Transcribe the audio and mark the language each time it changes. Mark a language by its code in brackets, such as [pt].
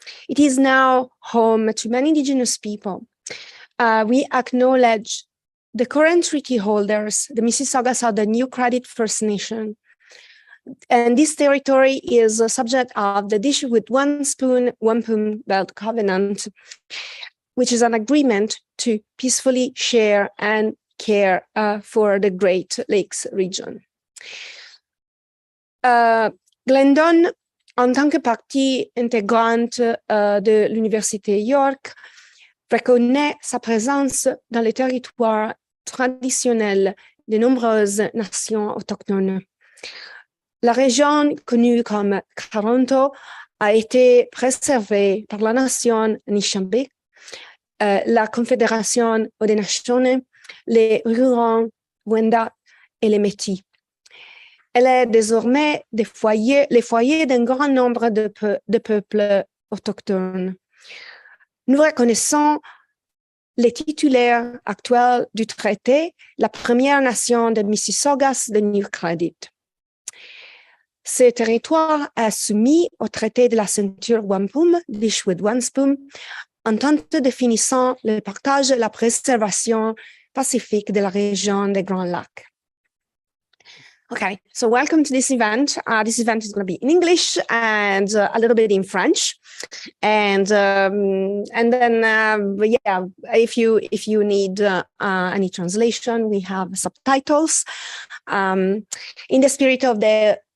[en] It is now home to many indigenous people. We acknowledge the current treaty holders, the Mississaugas of the New Credit First Nation. And this territory is a subject of the Dish with One Spoon, One Poon Belt Covenant, which is an agreement to peacefully share and care for the Great Lakes region. [fr] Glendon, en tant que partie intégrante de l'Université York, reconnaît sa présence dans les territoires traditionnels de nombreuses nations autochtones. La région connue comme Toronto a été préservée par la nation Anishinaabe, la Confédération Haudenosaunee, les Hurons-Wendat et les Métis. Elle est désormais les foyers d'un grand nombre de peuples autochtones. Nous reconnaissons les titulaires actuels du traité, la première nation de Mississaugas de New Credit. Ce territoire est soumis au traité de la ceinture Wampum, Dish with One Spoon, en tant que définissant le partage et la préservation pacifique de la région des Grands Lacs. [en] Okay, so welcome to this event. This event is going to be in English and a little bit in French, and then yeah, if you need any translation, we have subtitles. In the spirit of the